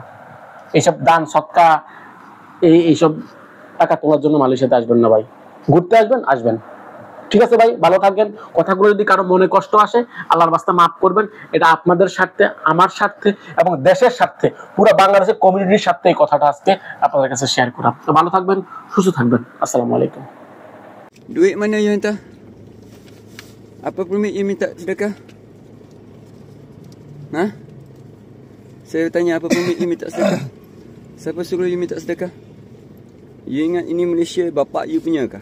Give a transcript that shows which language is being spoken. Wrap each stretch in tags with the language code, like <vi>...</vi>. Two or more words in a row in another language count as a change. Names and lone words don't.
<bn>এইসব দান সৎকা, এইসব টাকা তোলার জন্য মালয়েশিয়াতে আসবেন না ভাই। ঘুরতে আসবেন, ঠিক আছে ভাই, ভালো থাকবেন। কথাগুলো যদি কারো মনে কষ্ট আসে, আল্লাহর রাস্তায় মাফ করবেন। এটা আপনাদের স্বার্থে, আমার স্বার্থে এবং দেশের স্বার্থে, পুরো বাংলাদেশের কমিউনিটির স্বার্থে এই কথাটা আজকে আপনাদের কাছে শেয়ার করা। তো ভালো থাকবেন, সুস্থ থাকবেন।</bn> <ar>السلام عليكم.</ar> <ms>Duit mana you hantar? Apa permit you minta sedekah? Ha? Saya tanya apa permit you minta sedekah? Siapa suruh you minta sedekah? You ingat ini Malaysia bapak you punya kah?</ms>